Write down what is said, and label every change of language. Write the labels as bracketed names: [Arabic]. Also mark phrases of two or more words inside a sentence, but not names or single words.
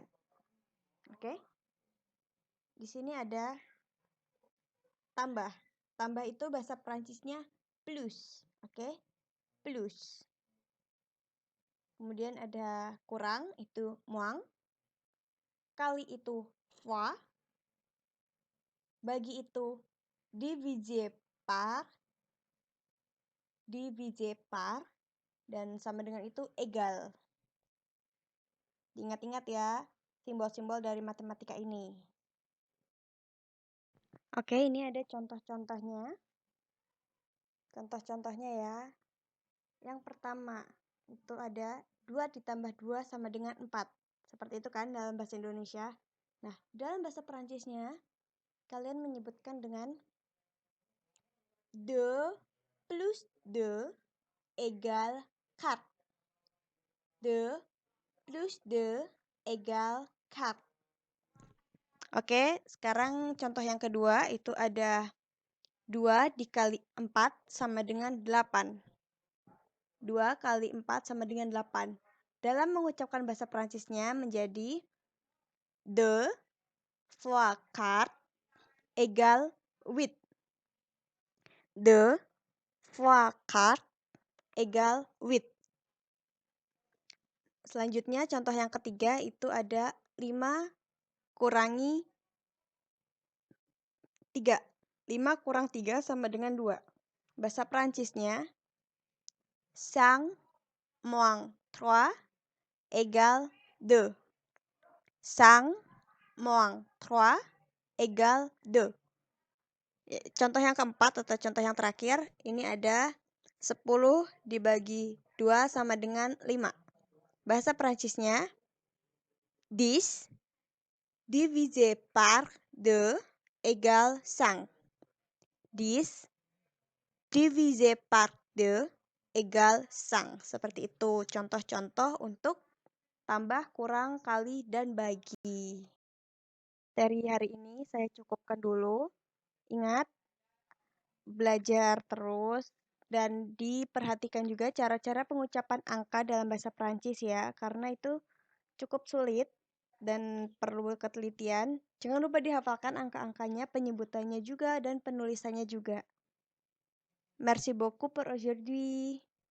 [Indonesian] Oke. Di sini ada tambah. Tambah itu bahasa Prancisnya plus. Oke. Plus. Kemudian ada kurang, itu moins. Kali itu fois. Bagi itu [French] divisé par. Divisé par. [Indonesian] Dan sama dengan itu egal. Diingat-ingat ya, simbol-simbol dari matematika ini. Oke, ini ada contoh-contohnya. Contoh-contohnya ya. Yang pertama, itu ada 2 ditambah 2 sama dengan 4. Seperti itu kan dalam bahasa Indonesia. Nah, dalam bahasa Perancisnya, kalian menyebutkan dengan [French] 2 plus 2 égale 4. 2 plus 2 égale 4. [Indonesian] Oke, sekarang contoh yang kedua itu ada 2 dikali 4 sama dengan 8. 2 kali 4 sama dengan 8. Dalam mengucapkan bahasa Perancisnya menjadi [French] 2 fois 4 égale 8. 2 fois 4 égale 8. [Indonesian] Selanjutnya contoh yang ketiga itu ada 5 kurangi 3. 5 kurang 3 sama dengan 2. Bahasa Perancisnya [French] 5 moins 3 égale 2. 5 moins 3 égale 2. [Indonesian] Contoh yang keempat atau contoh yang terakhir, ini ada 10 dibagi 2 sama dengan 5. Bahasa Perancisnya [French] 10 divisé par 2 égale 5. 10 divisé par 2 égale 5. [Indonesian] Seperti itu contoh-contoh untuk tambah, kurang, kali, dan bagi. Dari hari ini saya cukupkan dulu. Ingat, belajar terus dan diperhatikan juga cara-cara pengucapan angka dalam bahasa Prancis ya, karena itu cukup sulit dan perlu ketelitian. Jangan lupa dihafalkan angka-angkanya, penyebutannya juga, dan penulisannya juga. [French] Merci beaucoup pour aujourd'hui.